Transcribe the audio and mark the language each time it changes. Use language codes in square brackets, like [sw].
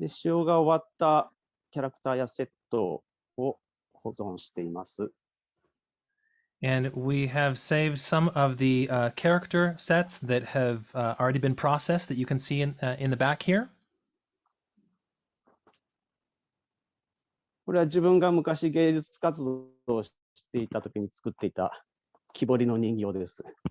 [ja] で、使用が終わったキャラクターやセットを保存しています。 [en] And we have saved some of the character sets that have already been processed that you can see in the back here. [ja] これは自分が昔芸術活動をしていた時に作っていた木彫りの人形です。